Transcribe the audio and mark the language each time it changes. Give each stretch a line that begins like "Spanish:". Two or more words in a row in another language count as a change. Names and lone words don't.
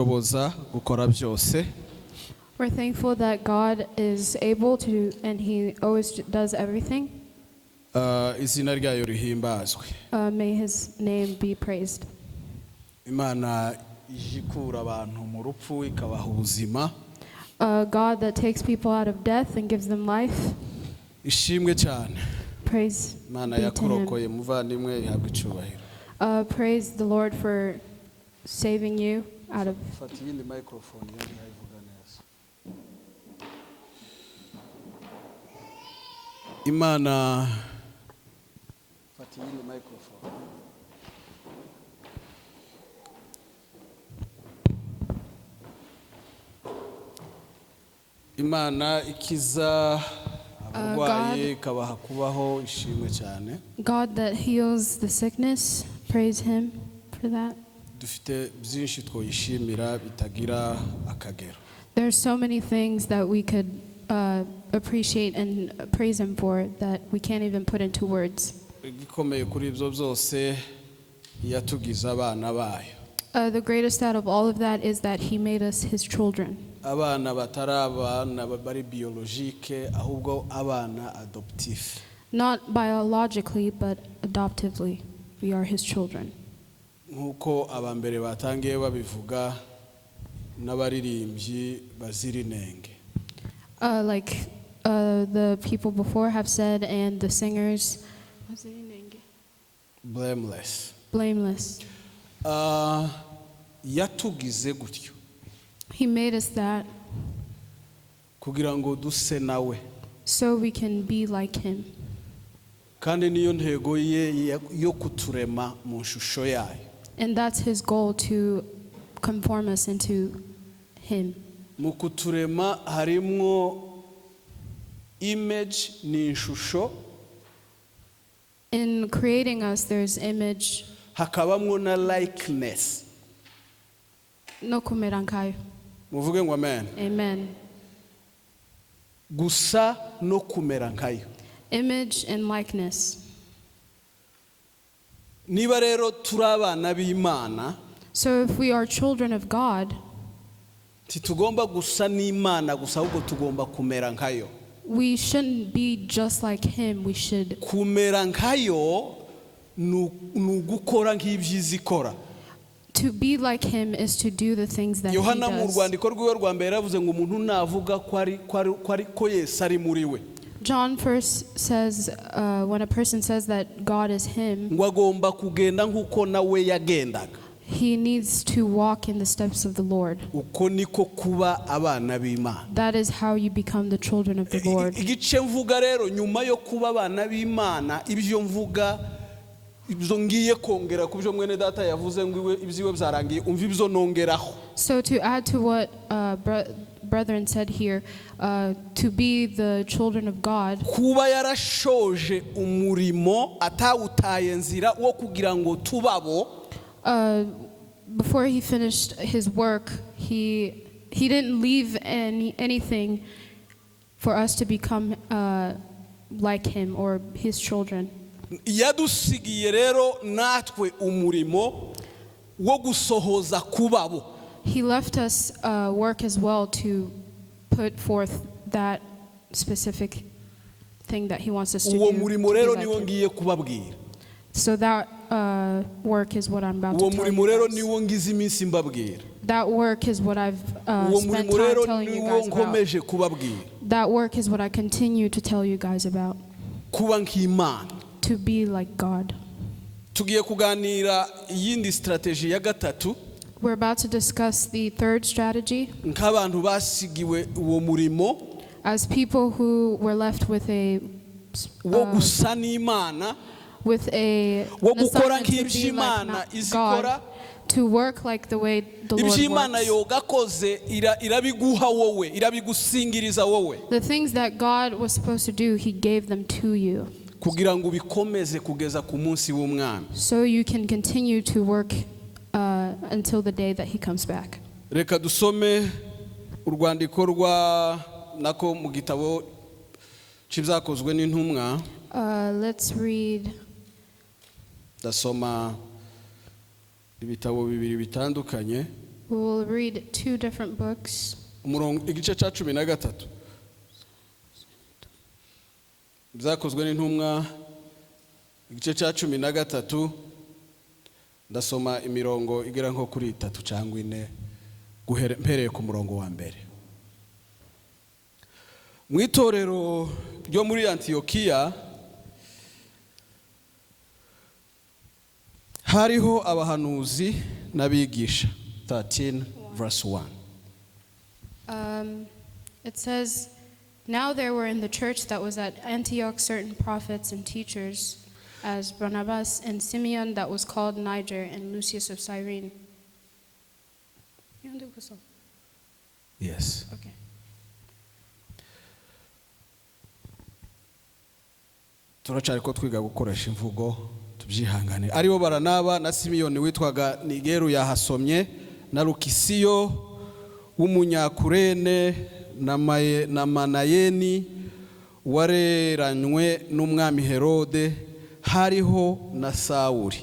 Kinyarwanda: gukora byose.
English: We're thankful that God is able to, and He always does everything.
Kinyarwanda: Izina ryayo rihimbazwe.
English: May His name be praised.
Kinyarwanda: Imana ijikura abantu mu rupfu ikabaha ubuzima.
English: God that takes people out of death and gives them life.
Kinyarwanda: Ishimwe cyane.
English: Praise
Kinyarwanda: Imana
English: be to
Kinyarwanda: yakurokoye
English: Him.
Kinyarwanda: muvandimwe ihabwe icyubahiro.
English: Praise the Lord for saving you out of.
Kinyarwanda: Fatiye ni microphone yari hayivuga neza. Imana fatiye ni microphone. Imana ikiza abarwaye ikabaha kubaho ishimwe cyane.
English: God that heals the sickness, praise Him for that.
Kinyarwanda: Dufite byinshi twoyishimira bitagira akagero.
English: There are so many things that we could appreciate and praise Him for that we can't even put into words.
Kinyarwanda: Igikomeye kuri ibyo byose yatugize abana bayo.
English: The greatest out of all of that is that He made us His children.
Kinyarwanda: Abana batarabana bari biologique ahubwo abana adoptif.
English: Not biologically, but adoptively. We are His children.
Kinyarwanda: Nkuko abambere batangiye babivuga n'abaririmbyi bazirinenge.
English: Like the people before have said, and the singers, Blameless. blameless.
Kinyarwanda: Yatugize gutyo
English: He made us that
Kinyarwanda: kugira ngo duse nawe.
English: so we can be like Him.
Kinyarwanda: Kandi niyo ntego ye yo kuturema mu shusho yayo.
English: And that's His goal, to conform us into Him.
Kinyarwanda: Mu kuturema harimwo image ni shusho.
English: In creating us, there's image.
Kinyarwanda: Hakabamwo na likeness. No kumera nkayo. Muvuge ngo amen. Amen. Gusa no kumera nkayo.
English: Image and likeness.
Kinyarwanda: Niba rero turabana b'Imana,
English: So if we are children of God,
Kinyarwanda: titugomba gusa n'Imana gusa ahubwo tugomba kumera nkayo.
English: we shouldn't be just like Him. We should.
Kinyarwanda: Kumera nkayo nugukora nk'ibyiza ikora.
English: To be like Him is to do the things that He
Kinyarwanda: Yohana mu
English: does.
Kinyarwanda: rwandiko rwiwe rwa mbere yavuze ngo umuntu navuga ko Yesu ari muri we.
English: John first says, when a person says that God is Him,
Kinyarwanda: Ngo agomba kugenda nk'uko nawe yagendaga.
English: he needs to walk in the steps of the Lord.
Kinyarwanda: Uko niko kuba abana b'Imana.
English: That is how you become the children of the Lord.
Kinyarwanda: Igice mvuga rero nyuma yo kuba abana b'Imana ibyo mvuga ibyo ngiye kongera ku byo mwene data yavuze ngo ibyiwe byarangiye umva ibyo nongeraho.
English: So to add to what brethren said here, to be the children of God,
Kinyarwanda: Kuba yarashoje umurimo atawutaye nzira wo kugira ngo tubabo.
English: before He finished His work, He didn't leave anything for us to become like Him or His children.
Kinyarwanda: Yadusigiye rero natwe umurimo wo gusohoza kubabo.
English: He left us work as well to put forth that specific thing that He wants us to
Kinyarwanda: Uwo
English: do.
Kinyarwanda: murimo rero niwo ngiye kubabwira.
English: So that work is what I'm about
Kinyarwanda: Uwo
English: to tell
Kinyarwanda: murimo rero
English: you guys.
Kinyarwanda: niwo ngize iminsi mbabwira.
English: That work is what I've
Kinyarwanda: Uwo
English: spent
Kinyarwanda: murimo
English: time
Kinyarwanda: rero
English: telling you
Kinyarwanda: niwo
English: guys about.
Kinyarwanda: nkomeje kubabwira.
English: That work is what I continue to tell you guys about.
Kinyarwanda: Kuba nk'Imana.
English: To be like God.
Kinyarwanda: Tugiye kuganira iyindi strategy ya gatatu.
English: We're about to discuss the third strategy.
Kinyarwanda: Nk'abantu basigiwe uwo murimo
English: As people who were left with
Kinyarwanda: wo gusa n'Imana, wo gukora
English: assignment to be
Kinyarwanda: nk'iby'Imana
English: like
Kinyarwanda: izikora.
English: God, to work like the way the Lord
Kinyarwanda: Iby'Imana
English: works.
Kinyarwanda: yogakoze irabiguha wowe, irabigusingiriza wowe.
English: The things that God was supposed to do, He gave them to you.
Kinyarwanda: Kugira ngo bikomeze kugeza ku munsi w'umwami.
English: So you can continue to work until the day that He comes back.
Kinyarwanda: Reka dusome urwandiko rwa nako mu gitabo cy'ibyakozwe n'intumwa.
English: Let's read.
Kinyarwanda: Dasoma ibitabo bibiri bitandukanye
English: We will read two different books.
Kinyarwanda: igice cya 13 byakozwe n'intumwa igice cya 13 ndasoma imirongo igera nko kuri 3 cyangwa 4 mpereye ku murongo wa mbere. Mu itorero ryo muri Antiyokiya hariho abahanuzi n'abigisha.
English: 13 verse 1. It says, now there were in the church that was at Antioch certain prophets and teachers, as Barnabas and Simeon that was called Niger, and Lucius of Cyrene. Yes. Okay.
Kinyarwanda: Turacari ko twiga gukoresha imvugo tubyihangane. Aribo Baranaba na Simiyoni witwaga Nigeru yahasomye, na Lukisiyo w'umunyakurene, na Manayeni wareranywe n'umwami Herode, hariho na Sawuli.